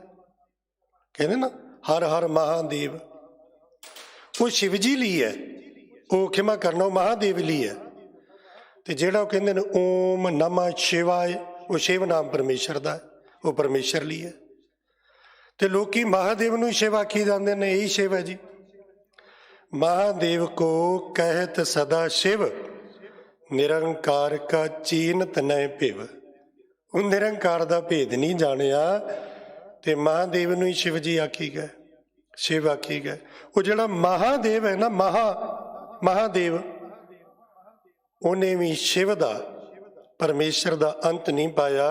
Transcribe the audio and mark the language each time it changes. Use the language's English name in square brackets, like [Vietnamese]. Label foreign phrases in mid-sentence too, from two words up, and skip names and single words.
[Punjabi] ਕਹਿੰਦੇ ਨਾ ਹਰ ਹਰ ਮਹਾਦੇਵ, ਉਹ ਸ਼ਿਵ ਜੀ ਲਈ ਹੈ, ਉਹ ਖਿਮਾ ਕਰਨਾ ਉਹ ਮਹਾਦੇਵ ਲਈ ਹੈ। ਤੇ ਜਿਹੜਾ ਉਹ ਕਹਿੰਦੇ ਨੇ [Sanskrit] ॐ नमः शिवाय, [Punjabi] ਉਹ ਸ਼ਿਵ ਨਾਮ ਪਰਮੇਸ਼ਰ ਦਾ ਹੈ, ਉਹ ਪਰਮੇਸ਼ਰ ਲਈ ਹੈ। ਤੇ ਲੋਕੀ ਮਹਾਦੇਵ ਨੂੰ ਸ਼ਿਵ ਆਖੀ ਜਾਂਦੇ ਨੇ, ਇਹੀ ਸ਼ਿਵ ਹੈ ਜੀ। [Braj] महादेव को कहत सदा शिव, निरंकार का चीनत न पिव। [Punjabi] ਉਹ ਨਿਰੰਕਾਰ ਦਾ ਭੇਦ ਨਹੀਂ ਜਾਣਿਆ ਤੇ ਮਹਾਦੇਵ ਨੂੰ ਹੀ ਸ਼ਿਵ ਜੀ ਆਖੀ ਗਏ, ਸ਼ਿਵ ਆਖੀ ਗਏ। ਉਹ ਜਿਹੜਾ ਮਹਾਦੇਵ ਹੈ ਨਾ, ਮਹਾਦੇਵ, ਉਹਨੇ ਵੀ ਸ਼ਿਵ ਦਾ, ਪਰਮੇਸ਼ਰ ਦਾ ਅੰਤ ਨਹੀਂ ਪਾਇਆ।